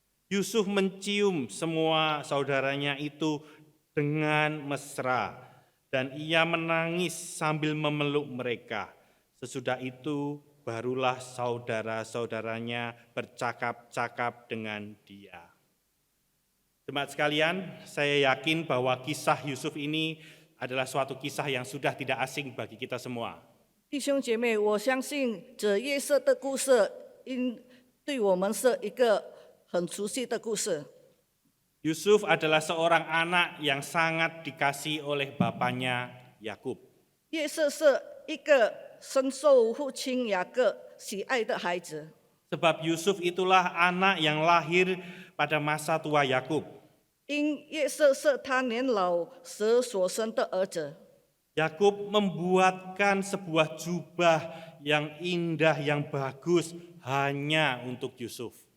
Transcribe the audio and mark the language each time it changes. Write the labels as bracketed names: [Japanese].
[Indonesian] Yusuf mencium semua saudaranya itu dengan mesra, dan ia menangis sambil memeluk mereka. Sesudah itu barulah saudara-saudaranya bercakap-cakap dengan dia. Jemaat sekalian, saya yakin bahwa kisah Yusuf ini adalah suatu kisah yang sudah tidak asing bagi kita semua. [Chinese] 弟兄姐妹，我相信这约瑟的故事，对我们是一个很熟悉的故事。 [Indonesian] Yusuf adalah seorang anak yang sangat dikasihi oleh bapaknya Yakub. [Chinese] 约瑟是一个深受父亲雅各喜爱的孩子， [Indonesian] Sebab Yusuf itulah anak yang lahir pada masa tua Yakub. [Chinese] 因约瑟是他年老时所生的儿子。 [Indonesian] Yakub membuatkan sebuah jubah yang indah, yang bagus hanya untuk Yusuf.